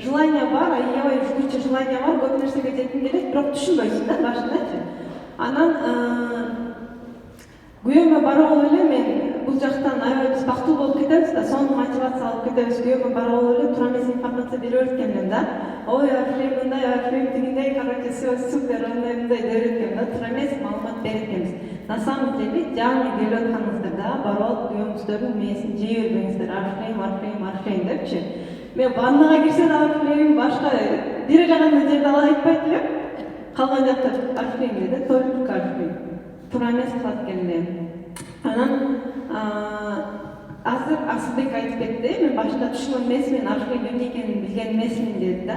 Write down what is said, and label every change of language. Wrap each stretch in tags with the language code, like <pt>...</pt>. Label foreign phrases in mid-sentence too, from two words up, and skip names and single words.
<ky>Желание бар, аябай</ky> <ru>жгуче желание</ru> <ky>бар, көп нерсеге жетким келет, бирок түшүнбөйсүң да башындачы. Анан күйөөмө барып эле мен бул жактан аябай биз бактылуу болуп кетебиз да, сонун мотивация алып кетебиз. Күйөөмө барып эле тура эмес информация берип өткөмүн да. Ой, Арфлей мындай, Арфлей тигиндей,</ky> <ru>короче, все супер,</ru> <ky>андай деп өткөм да, тура эмес маалымат берип экенбиз.</ky> <ru>На самом деле</ru> <ky>жаңы келип атканыңыздар да, барып күйөөңүздөрдүн мээсин жей бербеңиздер, Арфлей депчи. Мен ваннага кирсе да Арфлейм, башка бир эле гана жерде айтпайт элем. Калган жакта Арфлейм деди, только Арфлей. Тура эмес кылат экенмин. Анан азыр Асылбек айтып кетти, мен башында түшүнгөн эмесмин, Арфлейм эмне экенин билген эмесмин деди да.</ky>